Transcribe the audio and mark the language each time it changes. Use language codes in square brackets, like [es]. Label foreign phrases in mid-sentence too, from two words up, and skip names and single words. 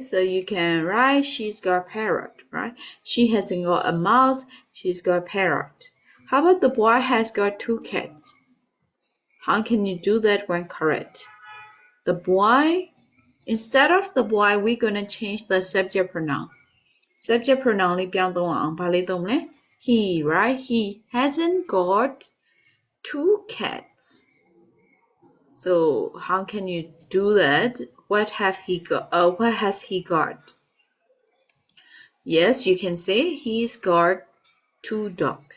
[en] So you can write she's got a parrot, right? She hasn't got a mouse, she's got a parrot. How about the boy has got 2 cats? How can you do that when correct? The boy, instead of the boy, we're going to change the subject pronoun. Subject pronoun [my] လေးပြောင်းသုံးအောင်ဘာလေးသုံးမလဲ [en] He, right? He hasn't got 2 cats. So how can you do that? What has he got? Yes, you can say he's got 2 dogs.